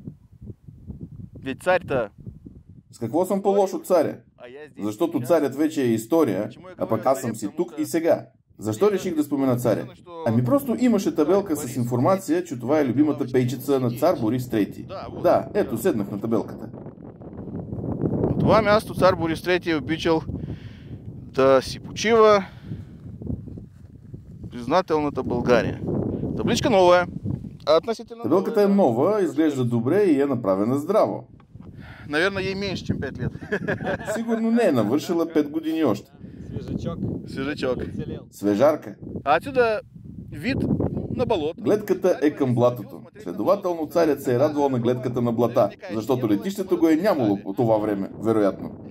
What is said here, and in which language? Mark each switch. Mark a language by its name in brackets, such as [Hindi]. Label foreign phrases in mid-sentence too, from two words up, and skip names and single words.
[Russian] Ведь царь-то... [Bulgarian] С какво съм по-лош от царя? Защото царят вече е история, а пък аз съм си тук и сега. Защо реших да спомена царя? Ами просто имаше табелка с информация, че това е любимата пейчица на цар Борис III. Да, ето, седнах на табелката. На това място цар Борис III е обичал да си почива признателната България. Табличка нова е. Относително... Табелката е нова, изглежда добре и е направена здраво. [Russian] Наверное, ей меньше, чем 5 лет. [Bulgarian] Сигурно не е навършила 5 години още. [Russian] Свежачок. [Bulgarian] Свежарка. [Russian] А отсюда вид на болото. [Bulgarian] Гледката е към блатото. Следователно царят се е радвал на гледката на блата, защото летището го е нямало по това време, вероятно.